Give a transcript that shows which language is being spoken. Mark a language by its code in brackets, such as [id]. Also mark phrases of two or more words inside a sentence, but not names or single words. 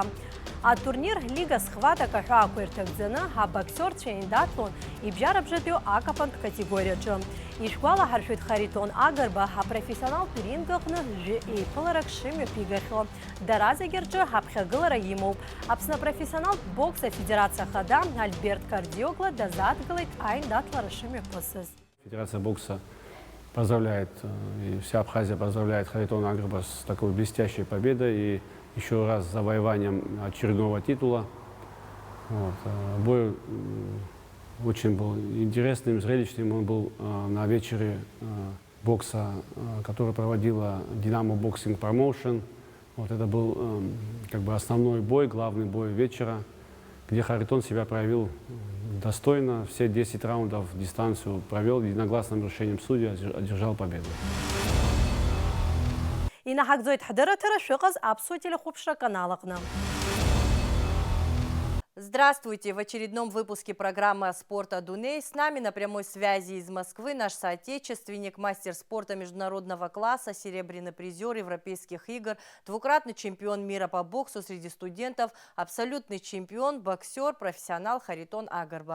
[ab] Атурнир Лига схваток аҳәаақәа ирҭагӡаны ҳабоксиорцәа еиндаҭлон ибжьарабжьатәиу акапантә категориаҿы. Ишәгәалаҳаршәоит Харитон Агарба ҳапрофессионалтә ринг аҟны еиԥыларак шымҩаԥигахьоу. Дара зегьы рҿы ҳаԥхьагылара имоуп. Аԥсны апрофессионалтә бокс афедерациа хада Альберт Кардиогла дазадгылеит аиндаҭлара шымҩаԥысыз. [ru] Федерация бокса поздравляет, и вся Абхазия поздравляет Харитона Агарба с такой блестящей победой и еще раз завоеванием очередного титула. Вот. Бой очень был интересным, зрелищным. Он был на вечере бокса, который проводила Динамо Боксинг Промоушен. Вот это был как бы основной бой, главный бой вечера, где Харитон себя проявил достойно. Все 10 раундов дистанцию провел, единогласным решением судьи одержал победу. [ab] Инахагзоит ҳдыратара шәыҟаз аԥсуа телехәаԥшра каналаҟны. [ru] Здравствуйте! В очередном выпуске программы «Спорта Дуней» с нами на прямой связи из Москвы наш соотечественник, мастер спорта международного класса, серебряный призер Европейских игр, двукратный чемпион мира по боксу среди студентов, абсолютный чемпион, боксер, профессионал Харитон Агарба.